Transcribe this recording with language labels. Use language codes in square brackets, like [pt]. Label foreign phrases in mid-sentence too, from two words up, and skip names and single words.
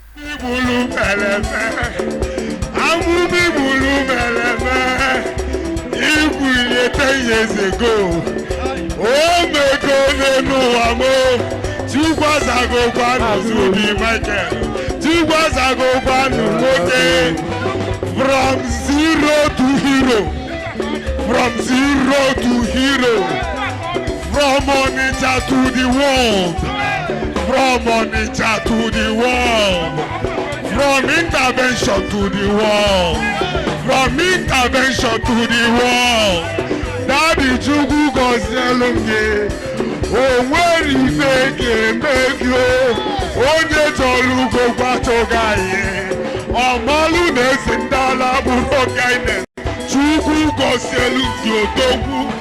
[ig] Igwulu pẹlẹpẹ. Amụma i buru mere eme, i kwulie [en] ten years ago. [ig] O mego n'elu ụwa m, Chukwu azagokwanụ Zubi Michael, Chukwu azagokwanụ nwoke. [en] From zero to hero, from zero to hero. From Onitsha to the world. From Onitsha to the world. From intervention to the world. From intervention to the world. [ig] Daddy Chukwu gọzielu m gị. O nwere ife ga-eme gị o. Onye chọrọ ugo gwa chọga ihe. Ọ malụ na ezi ndị ala bụrụ ọga ine. Chukwu gọzielu gị odogwu.